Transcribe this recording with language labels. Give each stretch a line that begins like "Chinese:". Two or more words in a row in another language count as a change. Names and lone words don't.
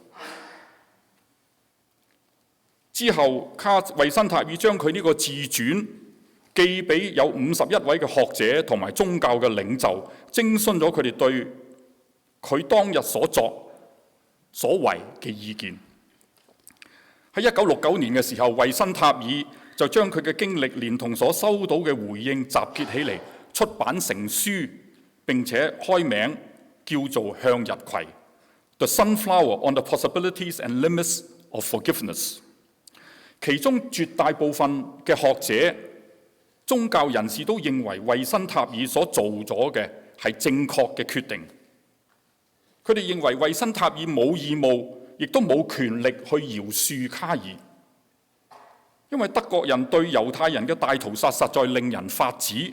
Cantonese: 之後，衛辛塔爾將佢呢個自傳寄俾有51位嘅學者同埋宗教嘅領袖，徵詢咗佢哋對佢當日所作所為嘅意見。喺1969年嘅時候，衛辛塔爾就將佢嘅經歷連同所收到嘅回應集結起嚟，出版成書，並且開名叫做《向日葵 The Sunflower on the Possibilities and Limits of Forgiveness》。其中絕大部分嘅學者、宗教人士都認為衛辛塔爾所做咗嘅係正確嘅決定。佢哋認為衛辛塔爾冇義務，亦都冇權力去饒恕卡爾，因為德國人對猶太人嘅大屠殺實在令人髮指。